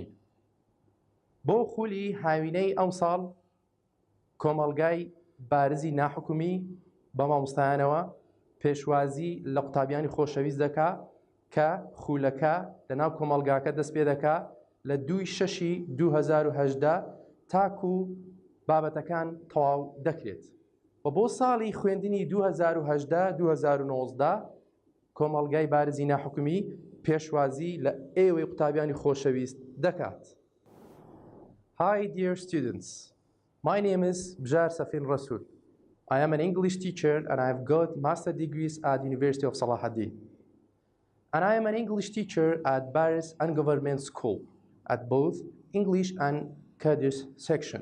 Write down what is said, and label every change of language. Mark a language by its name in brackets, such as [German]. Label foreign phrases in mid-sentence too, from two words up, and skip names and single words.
[Central Kurdish] بۆ خولی هاوینەی ئەم ساڵ کۆمەڵگای بارزی ناحکومی بە مامۆستایانەوە پێشوازی لە قوتابیانی خۆشەویست دەکا کە خولەکە لەناو کۆمەڵگاکە دەست پێ دەکا لە 2/6/2018 تاکو بابەتەکان تەواو دەکرێت. و بۆ ساڵی خوێندنی 2018-2019 کۆمەڵگای بارزی ناحکومی پێشوازی لە ئێوەی قوتابیانی خۆشەویست دەکات. [English] Hi dear students, my name is Bjar Safin Rasool. I am an English teacher and I have got master degrees at University of Salahuddin. And I am an English teacher at Baris and Government School at both English and Kurdish section.